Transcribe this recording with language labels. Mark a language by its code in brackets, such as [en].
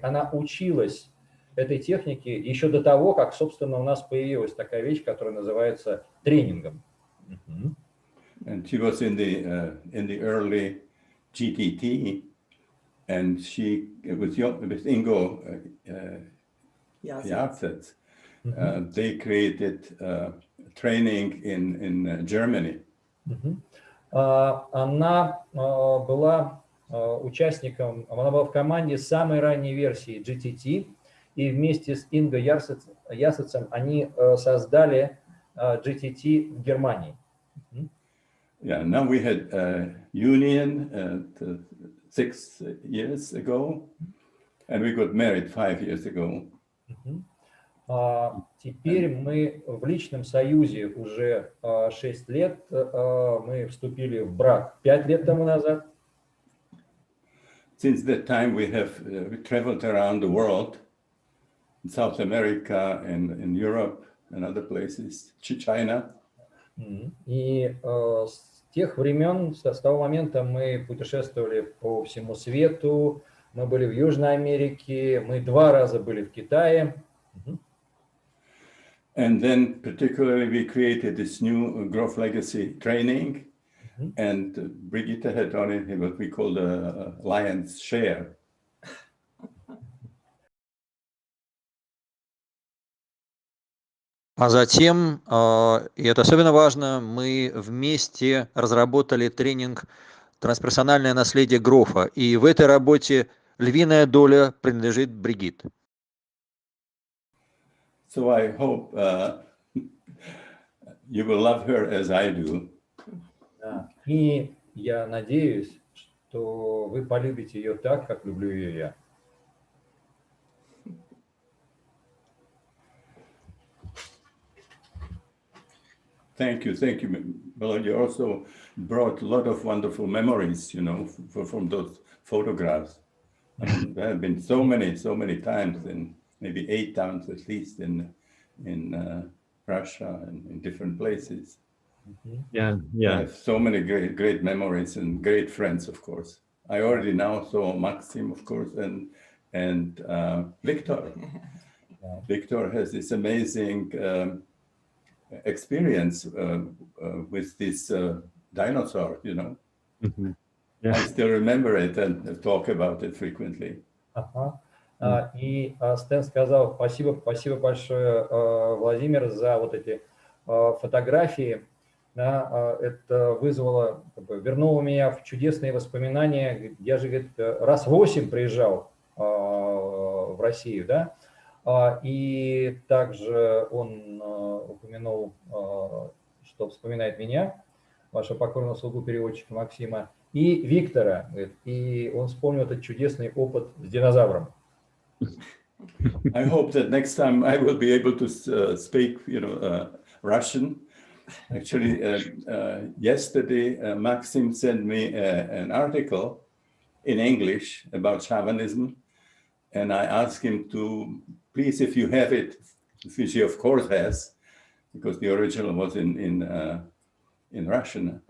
[ru] Она училась этой технике еще до того, как, собственно, у нас появилась такая вещь, которая называется тренингом. [en] And she was in the early GTT, and she with Ingo Yartsets, they created training in Germany. [ru] Она была участником, она была в команде самой ранней версии GTT, и вместе с Инго Ярсетсом они создали GTT в Германии. [en] Yeah, now we had union 6 years ago, and we got married 5 years ago. [ru] Теперь мы в личном союзе уже 6 лет, мы вступили в брак 5 лет тому назад. [en] Since that time we have traveled around the world, in South America and in Europe and other places, China. [ru] И с тех времен, с того момента мы путешествовали по всему свету, мы были в Южной Америке, мы 2 раза были в Китае. [en] And then particularly we created this new growth legacy training, and Brigitte had on it what we call the lion's share. [ru] А затем, и это особенно важно, мы вместе разработали тренинг «Трансперсональное наследие Грофа». И в этой работе львиная доля принадлежит Бригит. [en] So I hope you will love her as I do. [ru] И я надеюсь, что вы полюбите ее так, как люблю ее я. [en] Thank you. Well, you also brought a lot of wonderful memories, you know, from those photographs. I mean, there have been so many times, and maybe 8 times at least in Russia and in different places. Yeah. I have so many great memories and great friends, of course. I already now saw Maxim, of course, and Victor. Victor has this amazing experience with this dinosaur, you know. Yeah. I still remember it and talk about it frequently. [ru] И Стэн сказал, спасибо большое, Владимир, за вот эти фотографии. Да, это вызвало, вернуло меня в чудесные воспоминания. Я же, говорит, раз 8 приезжал в Россию, да. И также он упомянул, что вспоминает меня, вашего покорного слугу переводчика Максима. и Виктора. Говорит, и он вспомнил этот чудесный опыт с динозавром. [en] I hope that next time I will be able to speak, Russian. Actually, yesterday, Maxim sent me an article in English about shamanism, and I asked him to, please, if you have it, which he of course has, because the original was in Russian.